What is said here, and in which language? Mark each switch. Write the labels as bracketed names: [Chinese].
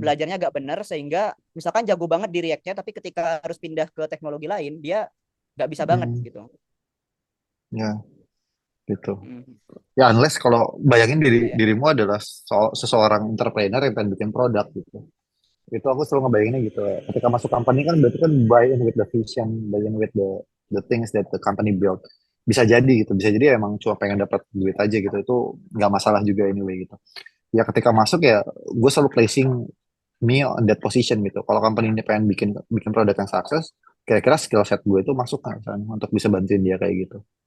[Indonesian] belajarnya gak benar sehingga misalkan jago banget di React-nya tapi ketika harus pindah ke teknologi lain dia gak bisa banget hmm, gitu. ya, gitu. Mhm. Ya, unless kalau bayangin Ya, ya. dirimu adalah seseorang entrepreneur yang pengen bikin produk gitu. Itu aku selalu ngebayanginnya gitu. Ketika masuk company kan berarti kan [English] buy in with the vision, buy in with the things that the company build. [Indonesian] Bisa jadi gitu, bisa jadi emang cuma pengen dapat duit aja gitu. Itu nggak masalah juga anyway gitu. Ya ketika masuk ya gue selalu [English] placing me on that position [Indonesian] gitu. Kalau company ini pengen bikin bikin produk yang sukses, kira-kira skill set gue itu masuk nggak sana untuk bisa bantuin dia kayak gitu.